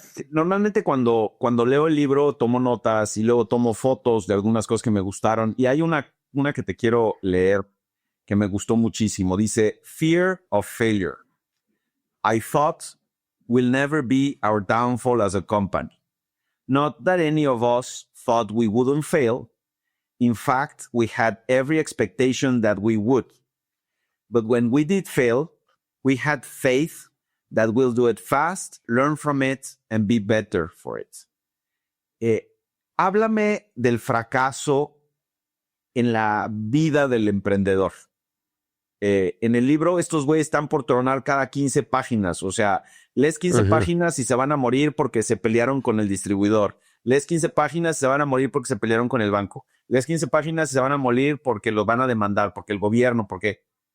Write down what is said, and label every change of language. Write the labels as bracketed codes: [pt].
[es] Normalmente cuando leo el libro tomo notas y luego tomo fotos de algunas cosas que me gustaron y hay una que te quiero leer que me gustó muchísimo. Dice, [en] Fear of failure. I thought will never be our downfall as a company. Not that any of us thought we wouldn't fail. In fact, we had every expectation that we would. but when we did fail, we had faith that we'll do it fast, learn from it, and be better for it. [es] Háblame del fracaso en la vida del emprendedor. En el libro, estos güeyes están por tronar cada 15 páginas. O sea, lees 15 páginas y se van a morir porque se pelearon con el distribuidor. Lees 15 páginas y se van a morir porque se pelearon con el banco. Lees 15 páginas y se van a morir porque los van a demandar, porque el gobierno, porque...